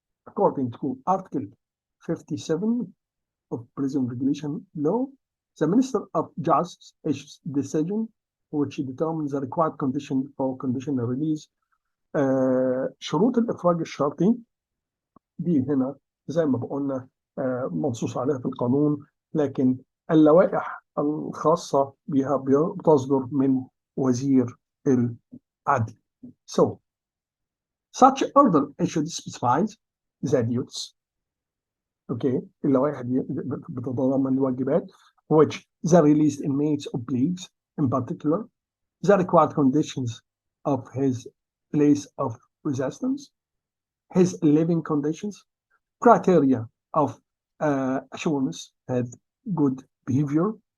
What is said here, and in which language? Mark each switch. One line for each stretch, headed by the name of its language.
English: According to Article 57 of Prison Regulation Law, the Minister of Justice issues decision which determines the required condition for conditional release.
Arabic: شروط الإفراج الشرطي دي هنا زي ما بقولنا منصوص عليها في القانون، لكن اللوائح الخاصة بها بتصدر من وزير العدل.
English: So, such order issued specifies the duties. Okay,
Arabic: اللوائح دي بتتضمن الواجبات
English: which the released inmates obliges, in particular, the required conditions of his place of resistance, his living conditions, criteria of assurance had good behavior.